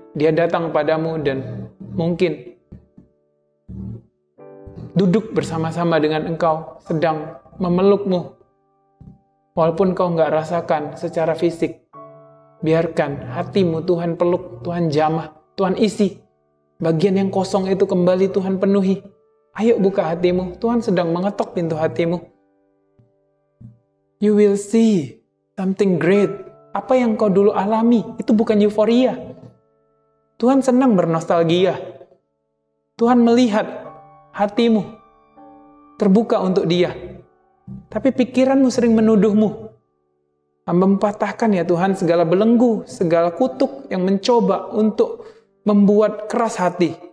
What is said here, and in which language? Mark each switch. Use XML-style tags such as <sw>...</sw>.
<id>Dia datang kepadamu dan mungkin duduk bersama-sama dengan engkau, sedang memelukmu. Walaupun kau nggak rasakan secara fisik, biarkan hatimu Tuhan peluk, Tuhan jamah, Tuhan isi. Bagian yang kosong itu kembali Tuhan penuhi. Ayo buka hatimu, Tuhan sedang mengetok pintu hatimu.</id> <en>You will see something great.</en> <id>Apa yang kau dulu alami, itu bukan euforia. Tuhan senang bernostalgia. Tuhan melihat hatimu terbuka untuk Dia. Tapi pikiranmu sering menuduhmu. Hamba patahkan ya Tuhan segala belenggu, segala kutuk yang mencoba untuk membuat keras hati.</id>